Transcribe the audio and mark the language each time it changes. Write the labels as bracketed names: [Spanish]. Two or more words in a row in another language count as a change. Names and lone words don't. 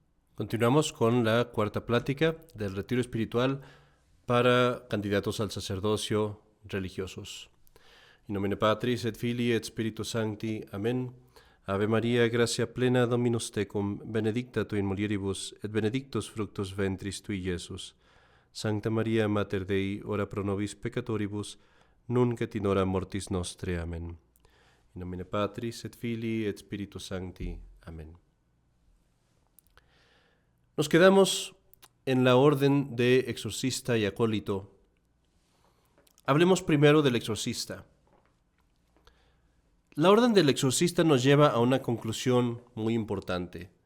[Spanish] Continuamos con la cuarta plática del retiro espiritual para candidatos al sacerdocio religiosos. [Latin] In nomine Patris et Filii et Spiritus Sancti. Amén. Ave Maria, gratia plena Dominus tecum, benedicta tu in mulieribus, et benedictus fructus ventris tui, Iesus. Sancta Maria, Mater Dei, ora pro nobis peccatoribus, nunc et in hora mortis nostre. Amén. In nomine Patris et Filii et Spiritus Sancti. Amén. [Spanish] Nos quedamos en la orden de exorcista y acólito. Hablemos primero del exorcista. La orden del exorcista nos lleva a una conclusión muy importante.